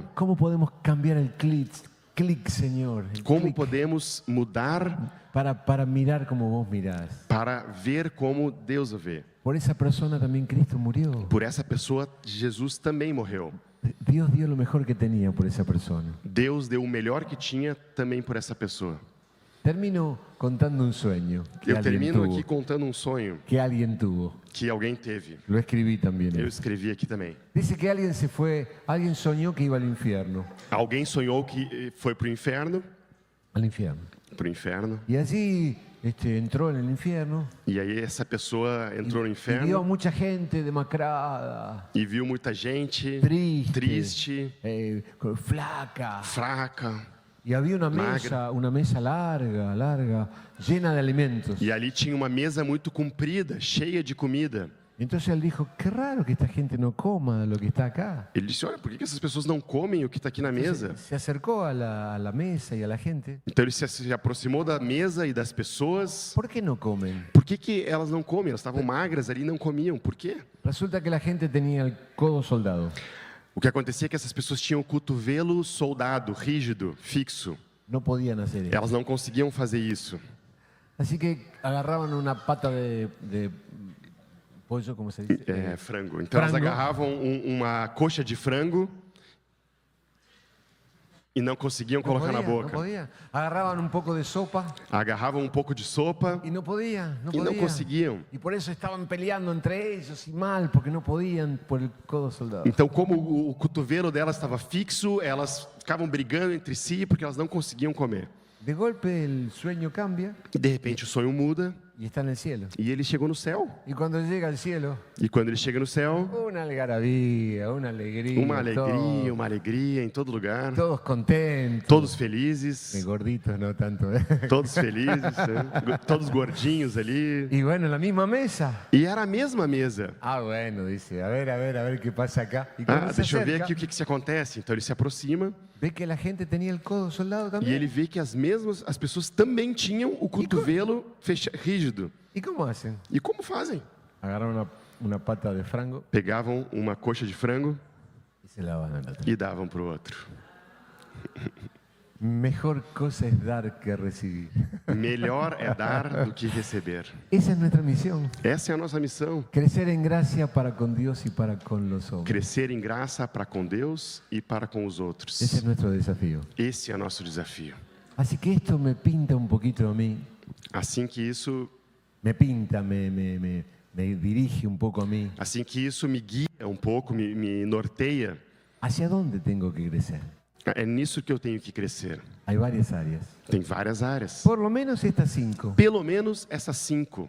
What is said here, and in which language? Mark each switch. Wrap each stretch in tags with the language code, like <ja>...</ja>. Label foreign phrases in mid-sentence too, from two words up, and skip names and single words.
<es>¿Cómo podemos cambiar el clic, Señor? El Como clic podemos mudar para mirar como vos mirás.</es> <pt>para ver como Deus o vê?</pt> <es>Por esa persona también Cristo murió.</es> <pt>Por essa pessoa Jesus também morreu.</pt> <es>Dios dio lo mejor que tenía por esa persona.</es> <pt>Deus deu o melhor que tinha também por essa pessoa.</pt> <es>Termino contando un sueño que</es> <pt>Eu</pt> <es>alguien</es> <pt>termino</pt> <es>tuvo.</es> <pt>aqui contando um sonho</pt> <es>Que alguien tuvo.</es> <pt>que alguém teve.</pt> <es>Lo escribí también.</es> <pt>Eu escrevi aqui também.</pt> <es>Dice que alguien soñó que iba al infierno.</es> <pt>Alguém sonhou que foi para o inferno,</pt> <es>Al infierno.</es> <pt>e</pt> <es>Y allí entró en el infierno</es> <pt>aí essa pessoa entrou no</pt> <es>y vio a</es> <pt>inferno</pt> <es>mucha gente demacrada,</es> <pt>e viu muita gente</pt> <es>triste, flaca.</es> <pt>fraca.</pt> <es>Y había una mesa larga, llena de alimentos.</es> <pt>E ali tinha uma mesa muito comprida, cheia de comida.</pt> <es>Entonces él dijo, qué raro que esta gente no coma lo que está acá.</es> <pt>Ele disse: olha, por que essas pessoas não comem o que está aqui na mesa?</pt> <es>Se acercó a la mesa y a la gente.</es> <pt>Então ele se aproximou da mesa e das pessoas.</pt> <es>¿Por qué no comen?</es> <pt>Por que elas não comem? Elas estavam magras ali e não comiam. Por quê?</pt> <es>Resulta que la gente tenía el codo soldado.</es> <pt>O que acontecia é que essas pessoas tinham o cotovelo soldado, rígido, fixo.</pt> <es>No podían hacer eso.</es> <pt>Elas não conseguiam fazer isso.</pt> <es>Así que agarraban una pata de pollo, ¿cómo se dice?</es> <pt>Frango. Então elas Frango. agarravam uma coxa de frango e não conseguiam colocar na</pt> <es>No</es> <pt>boca.</pt> <es>podía. Agarraban un poco de sopa</es> <pt>Agarravam um pouco de sopa</pt> <es>y no podían.</es> <pt>e não conseguiam.</pt> <es>Y por eso estaban peleando entre ellos y mal, porque no podían por el codo soldado.</es> <pt>Então, como o cotovelo delas estava fixo, elas ficavam brigando entre si porque elas não conseguiam comer.</pt> <es>De golpe el sueño cambia</es> <pt>E de repente o sonho muda</pt> <es>y está en el cielo.</es> <pt>e ele chegou no céu.</pt> <es>Y cuando llega al cielo,</es> <pt>E quando ele chega no céu,</pt> <es>una algarabía, una alegría.</es> <pt>uma alegria em todo lugar.</pt> <es>Todos contentos.</es> <pt>Todos felizes,</pt> <es>Gorditos, no tanto.</es> <pt>todos felizes, né? Todos gordinhos ali.</pt> <es>Y bueno, en la misma mesa.</es> <pt>E era a mesma mesa.</pt> <es>Ah, bueno, dice, a ver qué pasa acá. Y cuando se</es> <pt>Deixa eu ver</pt> <es>acerca,</es> <pt>aqui o que acontece. Então ele se aproxima</pt> <es>ve que la gente tenía el codo soldado</es> <pt>e</pt> <es>también.</es> <pt>ele vê que as pessoas também tinham o cotovelo rígido.</pt> <es>¿Y cómo hacen?</es> <pt>E como fazem?</pt> <es>Agarran una pata de frango</es> <pt>Pegavam uma coxa de frango</pt> <es>y se la van a la otra.</es> <pt>e davam para o outro.</pt> <es>Mejor cosa es dar que recibir.</es> <pt>Melhor é dar do que receber.</pt> <es>Esa es nuestra misión.</es> <pt>Essa é a nossa missão.</pt> <es>Crecer en gracia para con Dios y para con los hombres.</es> <pt>Crescer em graça para com Deus e para com os outros.</pt> <es>Ese es nuestro desafío.</es> <pt>Esse é o nosso desafio.</pt> <es>Así que esto me pinta un poquito a mí.</es> <pt>Assim que isso</pt> <es>Me pinta, me dirige un poco a mí.</es> <pt>Assim que isso me guia um pouco, me norteia,</pt> <es>¿Hacia dónde tengo que crecer?</es> <pt>é nisso que eu tenho que crescer.</pt> <es>Hay varias áreas.</es> <pt>Tem várias áreas.</pt> <es>Por lo menos estas 5.</es> <pt>Pelo menos essas 5.</pt>